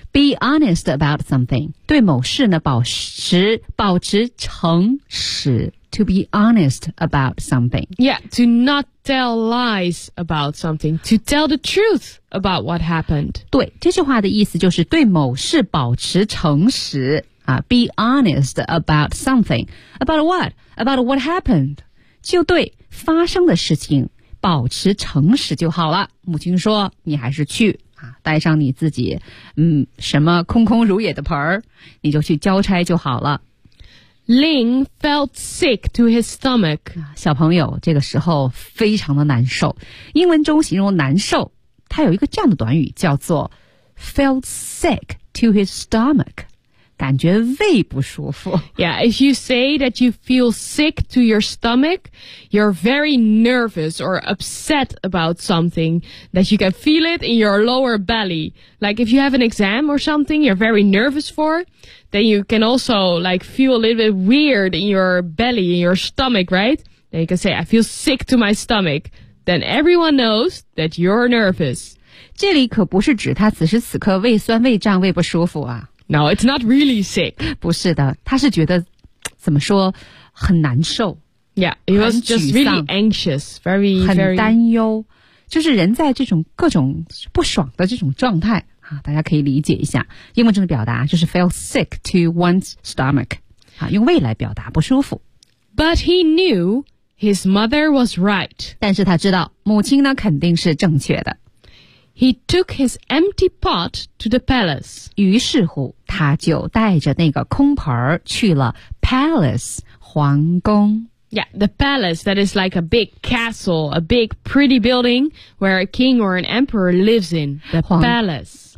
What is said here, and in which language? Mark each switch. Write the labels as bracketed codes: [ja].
[en] Be honest about something. [zh] 对某事呢保持诚实。 [en] To be honest about something. Yeah, to not tell lies about something. To tell the truth about what happened. [zh] 对，这句话的意思就是对某事保持诚实。 [en] Be honest about something. About what? About what happened. [zh] 就对发生的事情保持诚实就好了。母亲说，你还是去啊，带上你自己什么空空如也的盆儿，你就去交差就好了。 [en] Ling felt sick to his stomach. [zh] 小朋友这个时候非常的难受。英文中形容难受，它有一个这样的短语叫做 [en] felt sick to his stomach. [zh] 感觉胃不舒服。 [en] Yeah, if you say that you feel sick to your stomach, you're very nervous or upset about something that you can feel it in your lower belly. Like if you have an exam or something you're very nervous for, then you can also like feel a little bit weird in your belly, in your stomach, right? Then you can say, I feel sick to my stomach. Then everyone knows that you're nervous. [zh] 这里可不是指他此时此刻胃酸胃胀胃不舒服啊。 [en] No, it's not really sick. [zh] 不是的，他是觉得怎么说很难受。 [en] Yeah, he was just really anxious, very, very [zh] 很担忧，就是人在这种各种不爽的这种状态啊，大家可以理解一下。英文中的表达就是 [en] feel sick to one's stomach， [zh] 啊，用胃来表达不舒服。 [en] But he knew his mother was right. [zh] 但是他知道母亲呢肯定是正确的。 [en] He took his empty pot to the palace. [zh] 于是乎他就带着那个空盆去了 palace, 皇宫。 [en] Yeah, the palace, that is like a big castle, a big pretty building where a king or an emperor lives in, the palace.